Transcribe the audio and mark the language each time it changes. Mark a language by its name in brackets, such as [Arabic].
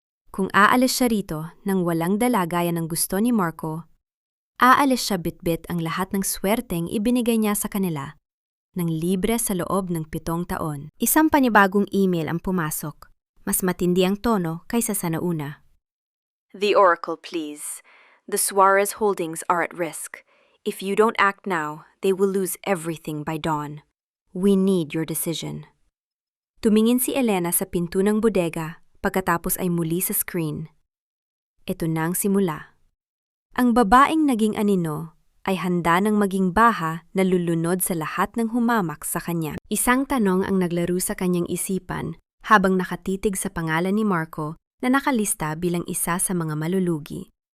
[Filipino] Kung aalis siya rito nang walang dala gaya ng gusto ni Marco, aalis siya bitbit ang lahat ng swerteng ibinigay niya sa kanila, ng libre sa loob ng 7 taon. Isang panibagong email ang pumasok. Mas matindi ang tono kaysa sa nauna. [English] The Oracle, please. The Suarez holdings are at risk. If you don't act now, they will lose everything by dawn. We need your decision. [Filipino] Tumingin si Elena sa pinto ng bodega pagkatapos ay muli sa screen. Ito na ang simula. Ang babaeng naging anino ay handa ng maging baha na lulunod sa lahat ng humamak sa kanya. Isang tanong ang naglaro sa kanyang isipan habang nakatitig sa pangalan ni Marco na nakalista bilang isa sa mga malulugi.